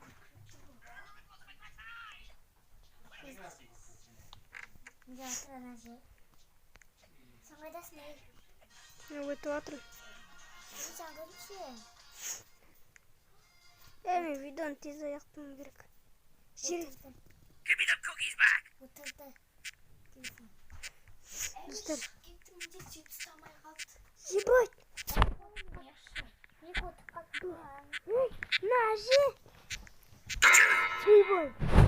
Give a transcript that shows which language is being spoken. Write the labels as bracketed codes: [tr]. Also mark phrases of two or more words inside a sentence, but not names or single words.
[kk] Где ана әже? Сен қайдасың ей? Мен өтіп атырмын. Сен көрмеші? Мен видеоны тез аяқтауым керек. [en] Give me the cookies back. [kk] Отырды. Достар, Кеттім де сен ұстамай қалды. ебать. Екі отырып қалды. Мына әже. Ойбой.